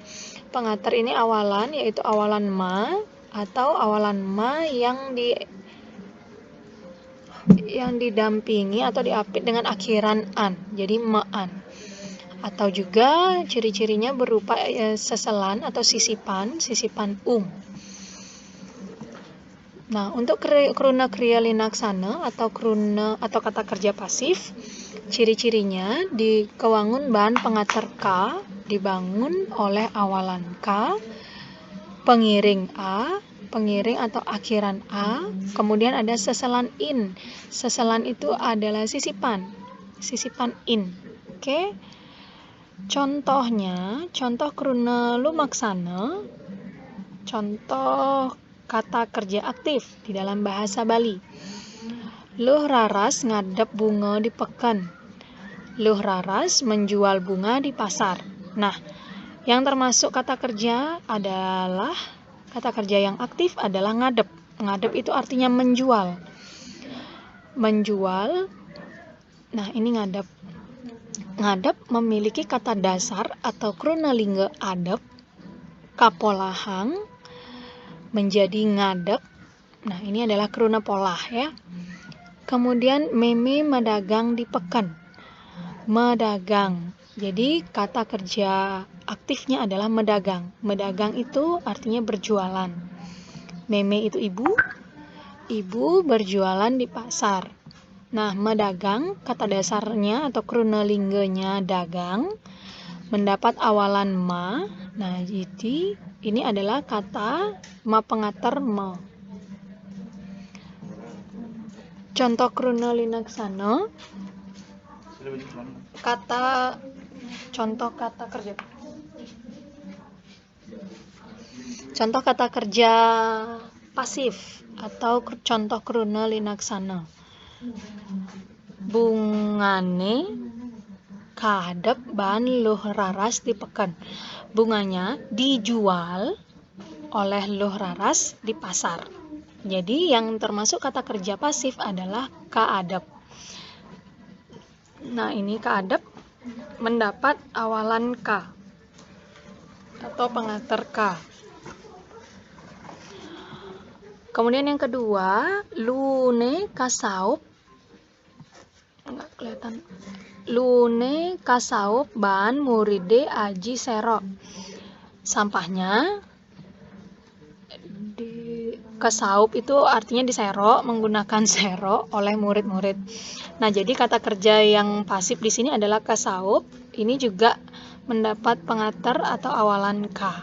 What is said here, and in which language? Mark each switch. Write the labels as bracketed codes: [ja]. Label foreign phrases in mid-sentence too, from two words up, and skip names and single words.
[id] Pengatar ini awalan, yaitu awalan ma atau awalan ma yang didampingi atau diapit dengan akhiran an, jadi ma'an. Atau juga ciri-cirinya berupa seselan atau sisipan Nah, untuk [ban] kruna kriya linaksana [id] atau kata kerja pasif, ciri-cirinya di [ban] kewangun bahan [id] pengatar ka, dibangun oleh awalan ka, pengiring a, pengiring atau akhiran a, kemudian ada seselan in. Seselan itu adalah sisipan in. Oke. Contohnya, contoh [ban] kruna lumaksana, [id] contoh kata kerja aktif di dalam bahasa Bali. [ban] Luh raras ngadep bunga di peken. [id] Luh raras menjual bunga di pasar. Nah, yang termasuk kata kerja adalah kata kerja yang aktif adalah ngadep. Ngadep itu artinya menjual. Menjual. Nah, ini ngadep. Ngadep memiliki kata dasar atau [ban] kruna lingga adep, kapolahang, [id] menjadi ngadep. Nah, ini adalah [ban] kruna polah [id] ya. Kemudian [ban] meme medagang di peken. [id] Medagang. Jadi kata kerja aktifnya adalah medagang. Medagang itu artinya berjualan. Meme itu ibu. Ibu berjualan di pasar. Nah, medagang kata dasarnya atau [ban] kruna lingganya dagang, [id] mendapat awalan ma. Nah, jadi ini adalah kata ma pengatar ma. Contoh [ban] kruna linaksana, [id] contoh kata kerja pasif atau contoh [ban] kruna linaksana. Bungane kahadap bahan luh raras di peken. [id] Bunganya dijual oleh luh raras di pasar. Jadi yang termasuk kata kerja pasif adalah kaadap. Nah, ini kaadap mendapat awalan ka atau pengatar ka. Kemudian yang kedua, [ban] lune kasaup. [id] Enggak kelihatan. [ban] Lune kasaup ban muride aji sero. [id] Sampahnya kesaup itu artinya diserok, menggunakan serok oleh murid-murid. Nah, jadi kata kerja yang pasif di sini adalah kesaup. Ini juga mendapat pengatar atau awalan ka.